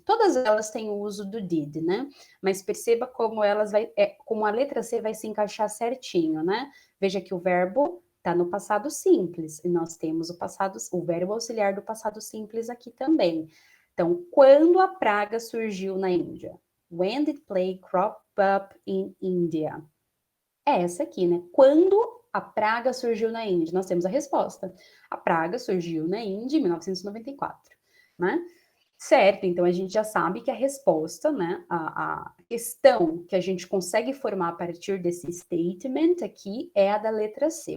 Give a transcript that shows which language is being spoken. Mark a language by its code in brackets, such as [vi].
[pt] Todas elas têm o uso do did, né? Mas perceba como como a letra C vai se encaixar certinho, né? Veja que o verbo está no passado simples e nós temos o verbo auxiliar do passado simples aqui também. Então, quando a praga surgiu na Índia? [en] When did plague crop up in India? [pt] É essa aqui, né? Quando a praga surgiu na Índia? Nós temos a resposta. A praga surgiu na Índia em 1994, né? Certo, então a gente já sabe que a resposta, né, a questão que a gente consegue formar a partir desse statement aqui é a da letra C.